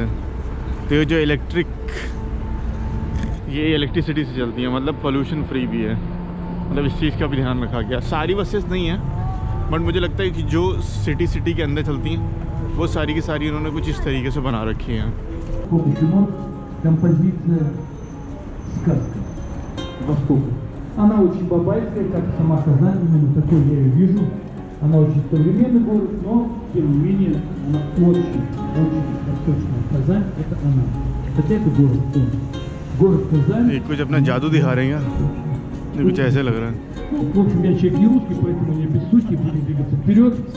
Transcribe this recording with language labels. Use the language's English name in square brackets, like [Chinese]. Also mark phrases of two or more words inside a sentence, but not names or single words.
[Hindi] तो ये जो ये इलेक्ट्रिसिटी से चलती है, मतलब [English] pollution free [Hindi] भी है। मतलब इस चीज़ का भी ध्यान रखा गया। सारी बसेस नहीं है, बट मुझे लगता है कि जो सिटी के अंदर चलती हैं वो सारी की सारी इन्होंने कुछ इस तरीके से बना रखी हैं। [Russian] Композиция сказка Востока. Она очень бабайская, как сама Казань, именно такой я ее вижу. Она очень современный город, но тем не менее она очень восточная. Казань – это она. Хотя это город, город Казань. [Hindi] ये कुछ अपना जादू दिखा रहे हैं क्या? कुछ ऐसे लग रहा है। [Russian] В общем, я человек не русский, поэтому не без сути, будем двигаться вперед.